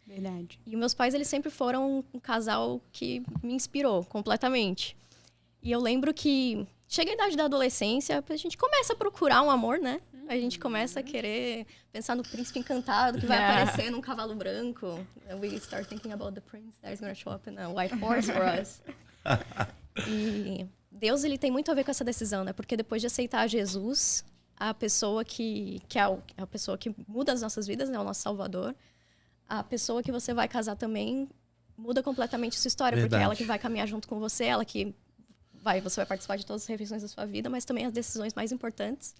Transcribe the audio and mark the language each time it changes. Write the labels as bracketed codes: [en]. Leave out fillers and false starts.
[pt] Verdade. E meus pais, eles sempre foram um casal que me inspirou completamente. E eu lembro que chega a idade da adolescência, a gente começa a procurar um amor, né? A gente começa a querer pensar no príncipe encantado que vai aparecer num cavalo branco. [en] We start thinking about the prince that is going to show up in a white horse for us. [pt] E Deus, ele tem muito a ver com essa decisão, né? Porque depois de aceitar Jesus, a pessoa que é a pessoa que muda as nossas vidas, né? O nosso Salvador. A pessoa que você vai casar também muda completamente a sua história. Verdade. Porque é ela que vai caminhar junto com você, ela que você vai participar de todas as refeições da sua vida, mas também as decisões mais importantes.